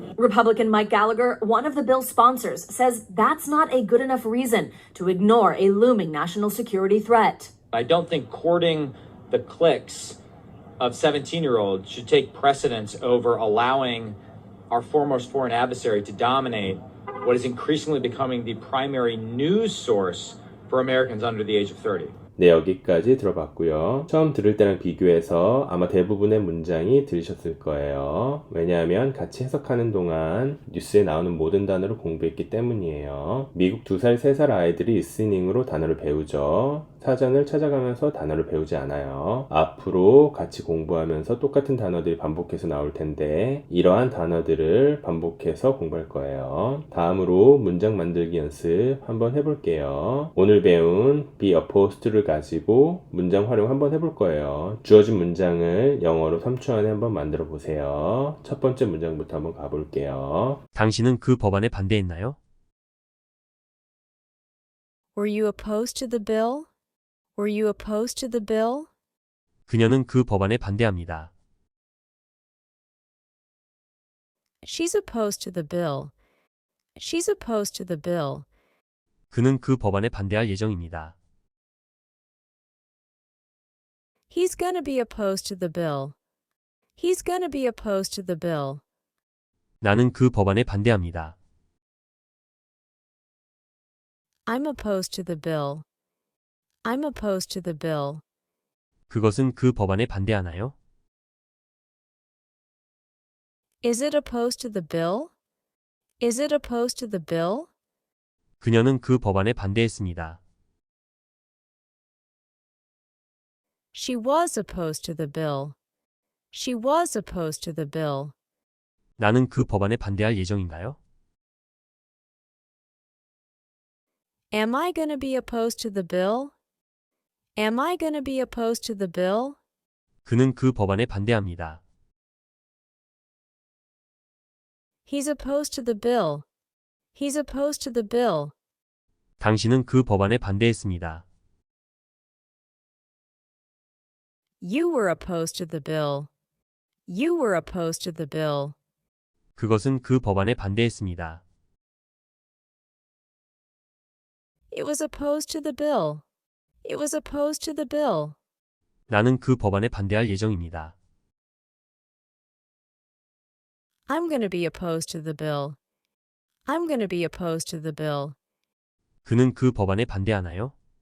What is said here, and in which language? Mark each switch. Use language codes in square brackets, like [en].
[en] Republican Mike Gallagher, one of the bill's sponsors, says that's not a good enough reason to ignore a looming national security threat. I don't think courting the cliques of 17-year-olds should take precedence over allowing our foremost foreign adversary to dominate what is increasingly becoming the primary news source for Americans under the age of 30. [ko] 네, 여기까지 들어봤고요. 처음 들을 때랑 비교해서 아마 대부분의 문장이 들으셨을 거예요. 왜냐하면 같이 해석하는 동안 뉴스에 나오는 모든 단어를 공부했기 때문이에요. 미국 2살, 3살 아이들이 리스닝으로 단어를 배우죠. 사전을 찾아가면서 단어를 배우지 않아요. 앞으로 같이 공부하면서 똑같은 단어들이 반복해서 나올 텐데 이러한 단어들을 반복해서 공부할 거예요. 다음으로 문장 만들기 연습 한번 해볼게요. 오늘 배운 [en] be opposed [ko] 를 가지고 문장 활용 한번 해볼 거예요. 주어진 문장을 영어로 3초 안에 한번 만들어 보세요. 첫 번째 문장부터 한번 가볼게요. 당신은 그 법안에 반대했나요? [en] Were you opposed to the bill? Were you opposed to the bill? [ko] 그녀는 그 법안에 반대합니다. [en] She's opposed to the bill. She's opposed to the bill. [ko] 그는 그 법안에 반대할 예정입니다. [en] He's gonna be opposed to the bill. He's gonna be opposed to the bill. [ko] 나는 그 법안에 반대합니다. [en] I'm opposed to the bill. I'm opposed to the bill. [ko] 그것은 그 법안에 반대하나요? [en] Is it opposed to the bill? Is it opposed to the bill? [ko] 그녀는 그 법안에 반대했습니다. [en] She was opposed to the bill. She was opposed to the bill. [ko] 나는 그 법안에 반대할 예정인가요? [en] Am I gonna be opposed to the bill? Am I gonna be opposed to the bill? [ko] 그는 그 법안에 반대합니다. [en] He's opposed to the bill. He's opposed to the bill. [ko] 당신은 그 법안에 반대했습니다. [en] You were opposed to the bill. You were opposed to the bill. [ko] 그것은 그 법안에 반대했습니다. [en] It was opposed to the bill. It was opposed to the bill. [ko] 나는 그 법안에 반대할 예정입니다. [en] I'm going to be opposed to the bill. I'm going to be opposed to the bill. [ko] 그는 그 법안에 반대하나요?